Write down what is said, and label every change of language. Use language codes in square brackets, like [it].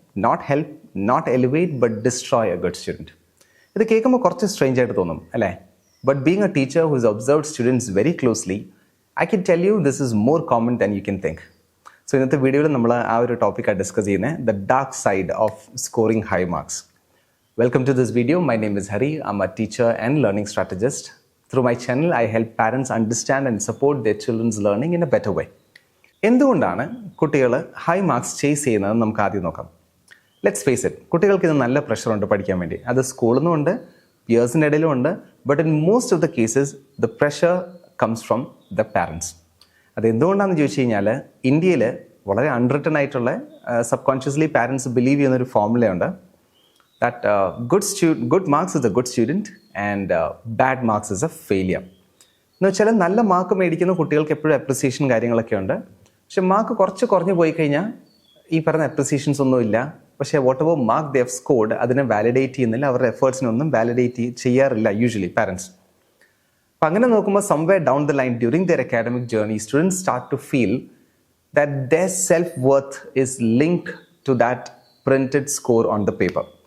[en] Not help, not elevate, but destroy a good student. [ml] ഇത് കേൾക്കുമ്പോൾ കുറച്ച് സ്ട്രേഞ്ച് ആയിട്ട് തോന്നും അല്ലേ? [en] But being a teacher who has observed students very closely, I can tell you this is more common than you can think. [ml] So ഇന്നത്തെ വീഡിയോയിൽ നമ്മൾ ആ ഒരു ടോപ്പിക്കാണ് ഡിസ്കസ് ചെയ്യുന്നത്, [en] the dark side of scoring high marks. Welcome to this video. My name is Hari. I'm a teacher and learning strategist. Through my channel, I help parents understand and support their children's learning in a better way. [ml] എന്തുകൊണ്ടാണ് കുട്ടികൾ high marks chase ചെയ്യുന്നത് നമുക്ക് ആദ്യം നോക്കാം. [en] let's face it, [ml] കുട്ടികൾക്ക് ഇത് നല്ല പ്രഷറുണ്ട് പഠിക്കാൻ വേണ്ടി. അത് സ്കൂളിൽ നിന്നുണ്ട്, പിയേഴ്സിൻ്റെ ഇടയിലും ഉണ്ട്. [en] But in most of the cases the pressure comes from the parents. [ml] അത് എന്തുകൊണ്ടാണെന്ന് ചോദിച്ചു കഴിഞ്ഞാൽ ഇന്ത്യയിൽ വളരെ അൺറിട്ടൺ ആയിട്ടുള്ള സബ് കോൺഷ്യസ്ലി പാരൻസ് ബിലീവ് ചെയ്യുന്നൊരു ഫോർമുലയുണ്ട്. [en] That good marks is a good student and bad marks is a failure. [ml] എന്ന് വെച്ചാൽ നല്ല മാർക്ക് മേടിക്കുന്ന കുട്ടികൾക്ക് എപ്പോഴും അപ്രിസിയേഷൻ കാര്യങ്ങളൊക്കെ ഉണ്ട്. പക്ഷെ മാർക്ക് കുറഞ്ഞു പോയി കഴിഞ്ഞാൽ ഈ പറഞ്ഞ അപ്രിസിയേഷൻസ് ഒന്നുമില്ല. പക്ഷേ [en] whatever mark they have scored [ml] അതിനെ വാലിഡേറ്റ് ചെയ്യുന്നില്ല, അവരുടെ എഫേർട്സിനൊന്നും വാലിഡേറ്റ് ചെയ്യാറില്ല യൂഷ്വലി പാരൻസ്. അപ്പം അങ്ങനെ നോക്കുമ്പോൾ [en] Somewhere down the line during their academic journey students start to feel that their self worth is linked to that printed score on the paper.